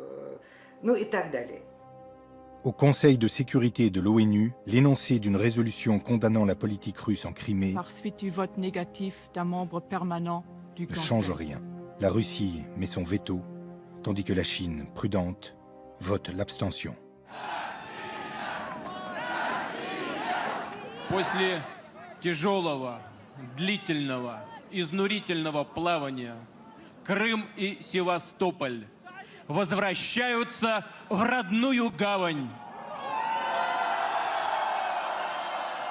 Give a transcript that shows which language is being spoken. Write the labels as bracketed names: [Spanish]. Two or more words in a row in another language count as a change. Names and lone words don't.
[French] Au Conseil de sécurité de l'ONU, l'énoncé d'une résolution condamnant la politique russe en Crimée par suite du vote négatif d'un membre permanent du ne change rien. La Russie met son veto, tandis que la Chine, prudente, vote l'abstention. [Russian] После тяжелого, длительного, изнурительного плавания Крым и Севастополь возвращаются в родную гавань.